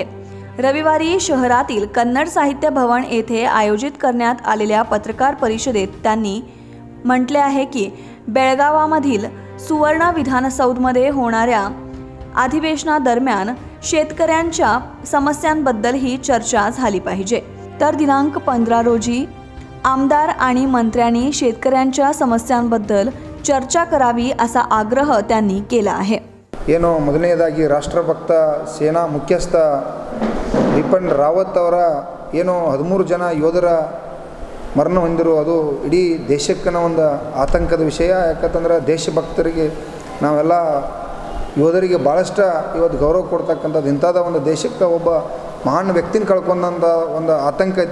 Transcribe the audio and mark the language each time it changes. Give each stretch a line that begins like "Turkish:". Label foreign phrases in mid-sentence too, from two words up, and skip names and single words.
Marathi: रविवारी शहरातील कन्नड साहित्य भवन येथे आयोजित करण्यात आलेल्या पत्रकार परिषदेत त्यांनी म्हटले आहे की बेळगावामधील सुवर्ण विधानसौधमध्ये होणाऱ्या अधिवेशनादरम्यान शेतकऱ्यांच्या समस्यांबद्दलही चर्चा झाली पाहिजे. तर दिनांक 15 रोजी आमदार आणि मंत्र्यांनी शेतकऱ्यांच्या समस्यांबद्दल चर्चा करावी असा आग्रह त्यांनी केला आहे.
Kannada: ಏನು ಮೊದಲನೇದಾಗಿ ರಾಷ್ಟ್ರಭಕ್ತ ಸೇನಾ ಮುಖ್ಯಸ್ಥ ಬಿಪಿನ್ ರಾವತ್ ಅವರ ಏನು 13 ಜನ ಯೋಧರ ಮರಣ ಹೊಂದಿರು ಅದು ಇಡೀ ದೇಶಕ್ಕನ ಒಂದು ಆತಂಕದ ವಿಷಯ. ಯಾಕಂತಂದ್ರೆ ದೇಶಭಕ್ತರಿಗೆ ನಾವೆಲ್ಲ ಯೋಧರಿಗೆ ಭಾಳಷ್ಟು ಇವತ್ತು ಗೌರವ ಕೊಡ್ತಕ್ಕಂಥದ್ದು ಇಂಥದ್ದು ಒಂದು ದೇಶಕ್ಕೆ ಒಬ್ಬ ಮಹಾನ್ ವ್ಯಕ್ತಿನ ಕಳ್ಕೊಂಡಂಥ ಒಂದು ಆತಂಕ ಐತಿ.